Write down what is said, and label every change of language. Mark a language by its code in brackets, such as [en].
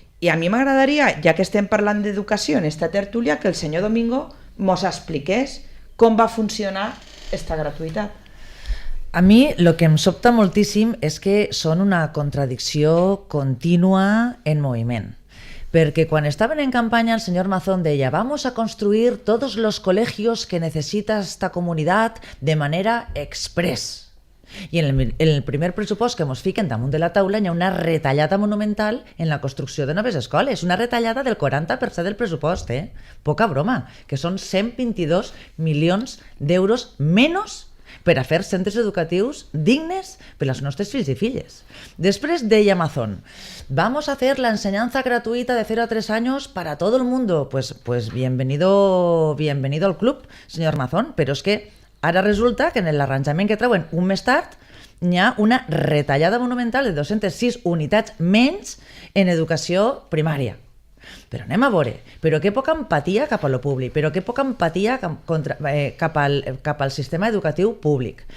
[ca] I a mi m'agradaria, ja que estem parlant d'educació en esta tertúlia, que el senyor Domingo mos expliqués com va funcionar esta gratuïtat. A mi el que em sobta moltíssim és que són una contradicció contínua en moviment. [es] Porque cuando estaban en campaña el señor Mazón [ca] deia [es] vamos a construir todos los colegios que necesita esta comunidad de manera express. [ca] I en el primer pressupost que ens fiquen damunt de la taula hi ha una retallada monumental en la construcció de noves escoles, una retallada del 40% del pressupost, poca broma, que són 122 milions d'euros menys per a fer centres educatius dignes per als nostres fills i filles. Després deia Mazón, [es] vamos a hacer la enseñanza gratuita de 0 a 3 años para todo el mundo. Pues bienvenido al club, señor Mazón, [ca] però és que ara resulta que en l'arranjament que treuen un mes tard hi ha una retallada monumental de 206 unitats menys en educació primària. Però anem a veure, però que poca empatia cap a lo públic, però que poca empatia cap al sistema educatiu públic.